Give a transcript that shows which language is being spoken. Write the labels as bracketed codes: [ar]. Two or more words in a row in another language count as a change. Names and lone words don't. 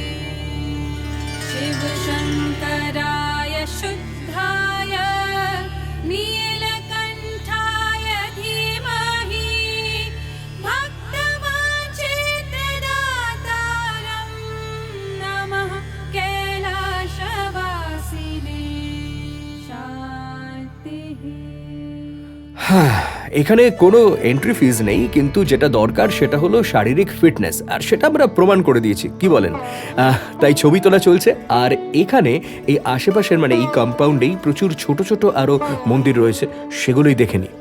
[sa] शिव शंकराय शुद्धाय नीलकंठाय धीमहि भक्तवांछितदातारं नमः कैलासवासिने। शान्तिः। [bn] এখানে কোনো [en] entry fees [bn] নেই, কিন্তু যেটা দরকার সেটা হলো শারীরিক ফিটনেস, আর সেটা আমরা প্রমাণ করে দিয়েছি, কি বলেন? তাই ছবি তোলা চলছে। আর এখানে এই আশেপাশের মানে এই কম্পাউন্ডেই প্রচুর ছোট ছোট আরো মন্দির রয়েছে, সেগুলোই দেখে নি।